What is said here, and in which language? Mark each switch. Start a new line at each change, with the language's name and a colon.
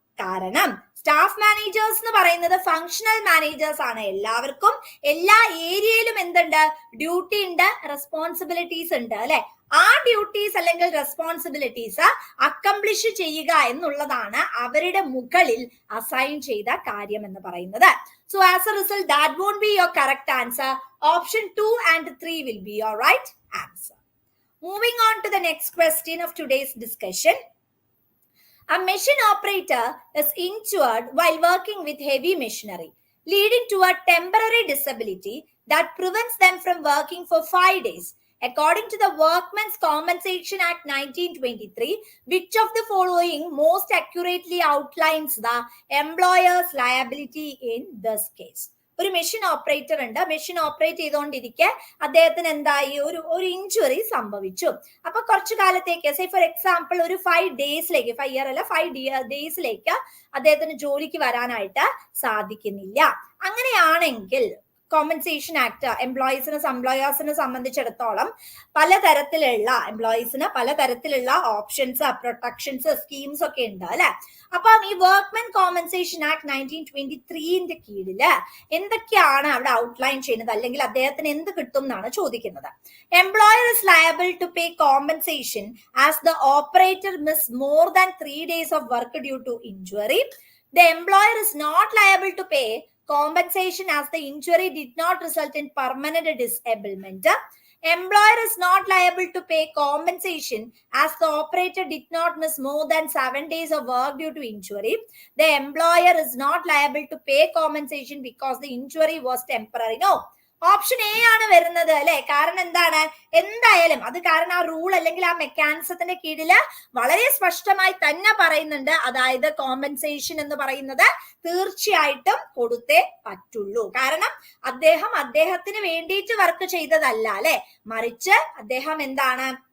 Malayalam: കാരണം staff managers എന്ന് പറയുന്നത് ഫങ്ഷണൽ മാനേജേഴ്സ് ആണ്. എല്ലാവർക്കും എല്ലാ ഏരിയയിലും എന്തുണ്ട്? ഡ്യൂട്ടി ഉണ്ട്, റെസ്പോൺസിബിലിറ്റീസ് ഉണ്ട് അല്ലെ. ആ ഡ്യൂട്ടീസ് അല്ലെങ്കിൽ റെസ്പോൺസിബിലിറ്റീസ് അക്കംപ്ലിഷ് ചെയ്യുക എന്നുള്ളതാണ് അവരുടെ മുകളിൽ അസൈൻ ചെയ്ത കാര്യം എന്ന് പറയുന്നത്.
English: So as a result, that won't be your correct answer. Option 2 and 3 will be your right answer. Moving on to the next question of today's discussion. A machine operator is injured while working with heavy machinery, leading to a temporary disability that prevents them from working for 5 days. According to the Workmen's Compensation Act 1923, which of the following most accurately outlines the employer's liability in this case?
Malayalam: ഒരു machine operator ഉണ്ട്. Machine operate ചെയ്തുകൊണ്ടിരിക്കെ അദ്ദേഹത്തിന് എന്തായി? ഒരു injury സംഭവിച്ചു. അപ്പൊ കുറച്ചു കാലത്തേക്ക്
English: say for example
Malayalam: ഒരു 5 ഡേയ്സിലേക്ക്, 5 ഇയർ അല്ല 5 ഡേയ്സിലേക്ക് അദ്ദേഹത്തിന് ജോലിക്ക് വരാനായിട്ട് സാധിക്കുന്നില്ല. അങ്ങനെയാണെങ്കിൽ കോമ്പൻസേഷൻ ആക്ട് എംപ്ലോയീസിനെ സംബന്ധിച്ചിടത്തോളം പലതരത്തിലുള്ള എംപ്ലോയീസിന് പലതരത്തിലുള്ള ഓപ്ഷൻസ്, പ്രൊട്ടക്ഷൻസ്, സ്കീംസ് ഒക്കെ ഉണ്ട് അല്ലെ. അപ്പം ഈ വർക്ക്മെൻ കോമ്പൻസേഷൻ ആക്ട് 1923 കീഴില് എന്തൊക്കെയാണ് അവിടെ ഔട്ട്ലൈൻ ചെയ്യുന്നത്, അല്ലെങ്കിൽ അദ്ദേഹത്തിന് എന്ത് കിട്ടും എന്നാണ് ചോദിക്കുന്നത്.
English: Employer is liable to pay compensation as the operator miss more than 3 days of work due to injury. The employer is not liable to pay compensation as the injury did not result in permanent disablement. Employer is not liable to pay compensation as the operator did not miss more than 7 days of work due to injury. The employer is not liable to pay compensation because the injury was temporary.
Malayalam: No. Option A ആണ് വരുന്നത് അല്ലെ. കാരണം എന്താണ്? എന്തായാലും അത് കാരണം ആ rule അല്ലെങ്കിൽ ആ മെക്കാനിസത്തിന്റെ കീഴില് വളരെ സ്പഷ്ടമായി തന്നെ പറയുന്നുണ്ട്. അതായത് കോമ്പൻസേഷൻ എന്ന് പറയുന്നത് തീർച്ചയായിട്ടും കൊടുത്തേ പറ്റുള്ളൂ. കാരണം അദ്ദേഹത്തിന് വേണ്ടിയിട്ട് വർക്ക് ചെയ്തതല്ല അല്ലെ, മറിച്ച് അദ്ദേഹം എന്താണ്?